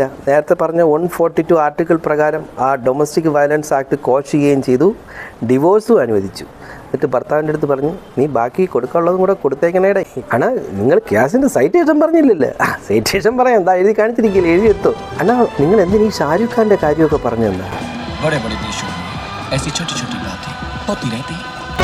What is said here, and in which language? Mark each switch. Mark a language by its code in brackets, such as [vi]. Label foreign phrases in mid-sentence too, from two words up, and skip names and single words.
[ml] നേരത്തെ പറഞ്ഞ 142 ആർട്ടിക്കിൾ പ്രകാരം ആ [en] domestic violence act [ml] കോഷ് ചെയ്യുകയും ചെയ്തു, ഡിവോഴ്സും അനുവദിച്ചു. എന്നിട്ട് ഭർത്താവിൻ്റെ അടുത്ത് പറഞ്ഞു, നീ ബാക്കി കൊടുക്കാനുള്ളതും കൂടെ കൊടുത്തേക്കണേടെ. അണ്ണാ നിങ്ങൾ കേസിൻ്റെ സൈറ്റേഷൻ പറഞ്ഞില്ലല്ലേ? സൈറ്റേഷൻ പറയാം, എന്താ എഴുതി കാണിച്ചിരിക്കില്ല, എഴുതി എത്തോ. അണ്ണാ നിങ്ങൾ എന്തിനീ ഈ ഷാരൂഖ് ഖാൻ്റെ കാര്യമൊക്കെ പറഞ്ഞു തന്നാ? [hi] बड़े बड़े देशों में ऐसी छोटी छोटी बातें होती रहती हैं।